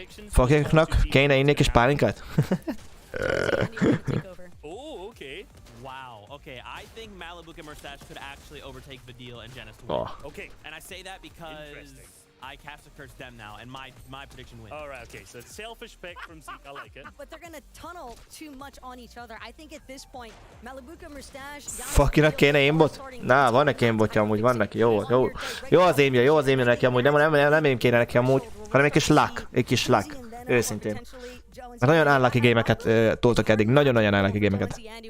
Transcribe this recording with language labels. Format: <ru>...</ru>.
<hu>Fakéknak kéne inni kis pálinkát?</hu> <en>Oh, okay. Wow. Okay, I think Malabuka Mustache could actually overtake Vidil and Genis to win. Okay, and I say that because I cast a curse them now, and my prediction wins. All right. Okay, so it's selfish pick from Zeke. I like it. But they're gonna tunnel too much on each other. I think at this point, Malabuka Mustache.</en> <hu>Fakinak kéne aimbot? Na, van neki aimbotja amúgy, van neki, jó az aimja neki amúgy, nem aim kéne neki amúgy, hanem egy kis luck, őszintén. Mert nagyon unlucky gémeket toltak eddig, nagyon-nagyon unlucky gémeket.</hu>